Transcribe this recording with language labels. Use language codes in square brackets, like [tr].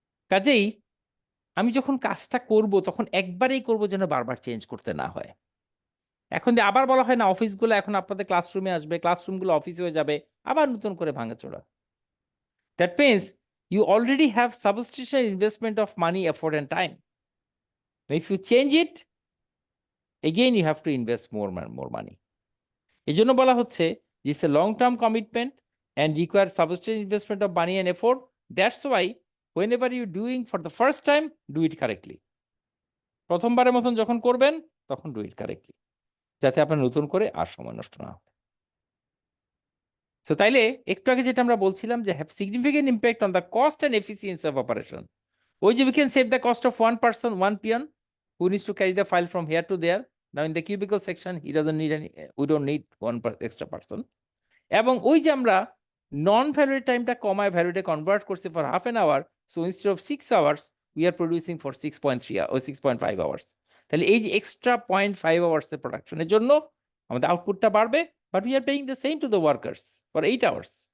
[bn] কাজেই আমি যখন কাজটা করব তখন একবারেই করব যেন বারবার চেঞ্জ করতে না হয়। এখন যে আবার বলা হয় না অফিসগুলো এখন আপনাদের ক্লাসরুমে আসবে, ক্লাসরুমগুলো অফিসে হয়ে যাবে, আবার নতুন করে ভাঙাচোরা। [en] That means you already have substantial investment of money, effort and time. If you change it, again you have to invest more money. [bn] এই জন্য বলা হচ্ছে [en] it's a long term commitment and require substantial investment of money and effort. That's why whenever you're doing for the first time, do it correctly. [bn] প্রথমবারের মতন যখন করবেন তখন [en] do it correctly, [bn] যাতে আপনার নতুন করে আর সময় নষ্ট না হয়। সো তাইলে একটু আগে যেটা আমরা বলছিলাম যে [en] have significant impact on the cost and efficiency of operation. [bn] ওই যে [en] we can save the cost of one person, one peon who needs to carry the file from here to there. Now in the cubicle section, he doesn't need we don't need one extra person. [bn] এবং ওই যে আমরা নন valid টাইমটা কমায় ভ্যালিডে convert করছি [en] For half an hour, so instead of 6 hours we are producing for 6.3 ও 6.5 hours. [bn] তাহলে এই যে এক্সট্রা 0.5 আওয়ার্সের প্রোডাকশনের জন্য আমাদের আউটপুটটা বাড়বে, [en] But we are paying the same to the workers for 8 hours.